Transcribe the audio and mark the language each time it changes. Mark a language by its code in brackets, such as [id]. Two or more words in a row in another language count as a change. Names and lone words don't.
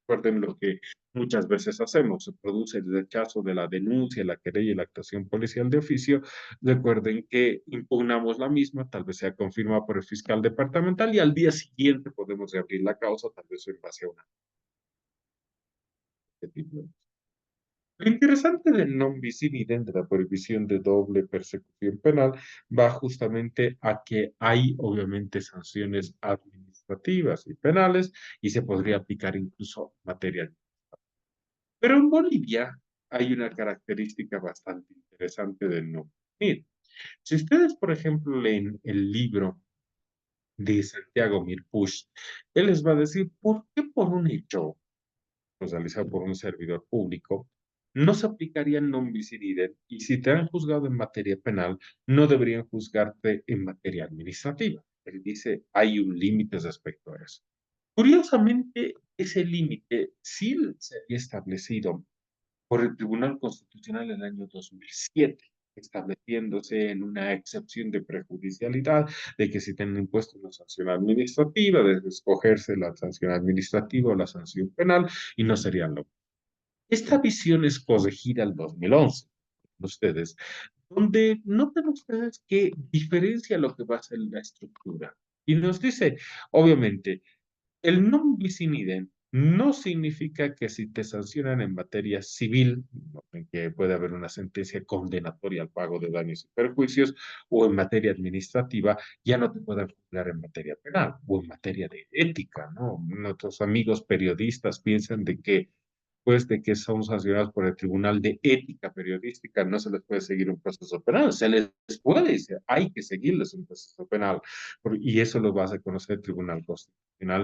[es] Recuerden lo que muchas veces hacemos, se produce el rechazo de la denuncia, la querella y la actuación policial de oficio. Recuerden que impugnamos la misma, tal vez sea confirmada por el fiscal departamental y al día siguiente podemos reabrir la causa, tal vez en base a una. Lo interesante del [la] non bis in idem, [es] de la prohibición de doble persecución penal, va justamente a que hay obviamente sanciones administrativas y penales y se podría aplicar incluso material. Pero en Bolivia hay una característica bastante interesante del no. Miren, si ustedes, por ejemplo, leen el libro de Santiago Mirpuch, él les va a decir por qué por un hecho realizado por un servidor público no se aplicaría el [la] non bis in idem [es] y si te han juzgado en materia penal, no deberían juzgarte en materia administrativa. Él dice, hay un límite respecto a eso. Curiosamente, ese límite sí se había establecido por el Tribunal Constitucional en el año 2007, estableciéndose en una excepción de prejudicialidad, de que si tienen impuesto una sanción administrativa, de escogerse la sanción administrativa o la sanción penal, y no serían lo. Esta visión es corregida al 2011, ustedes, donde notan ustedes que diferencia lo que va a ser la estructura. Y nos dice, obviamente, el [la] non bis in idem [es] no significa que si te sancionan en materia civil, en que puede haber una sentencia condenatoria al pago de daños y perjuicios, o en materia administrativa, ya no te puedan juzgar en materia penal o en materia de ética, ¿no? Nuestros amigos periodistas piensan de que pues de que son sancionados por el Tribunal de Ética Periodística, no se les puede seguir un proceso penal, se les puede, hay que seguirles un proceso penal, y eso lo va a conocer el Tribunal Constitucional.